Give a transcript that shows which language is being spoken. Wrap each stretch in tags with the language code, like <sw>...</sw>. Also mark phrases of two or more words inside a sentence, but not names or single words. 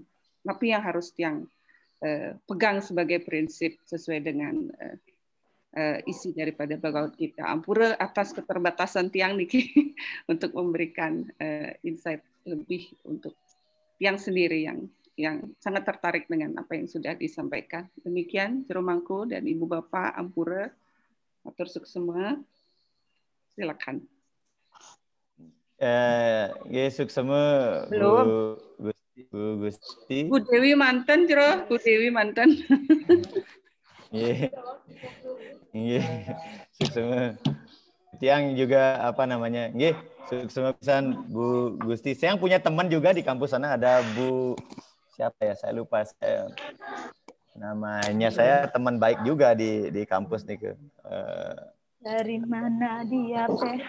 <id>Tapi yang harus yang pegang sebagai prinsip sesuai dengan isi daripada Bhagavad Gita. Ampura atas keterbatasan</id> <ban>Tiang Niki</ban> <id>untuk memberikan insight lebih untuk Tiang sendiri yang sangat tertarik dengan apa yang sudah disampaikan. Demikian Jero Mangku dan Ibu Bapak Ampura. Atur semua. Silakan. Suksema Belum. Bu Gusti. Bu Dewi mantan, Jero. Bu Dewi mantan. Suksema. Tiang juga apa namanya?</id> <ban>Suksema pisan</ban> <id>Bu Gusti. Saya punya teman juga di kampus sana, ada Bu siapa ya? Saya lupa namanya. Saya teman baik juga di kampus nih. Dari mana dia PH?</id>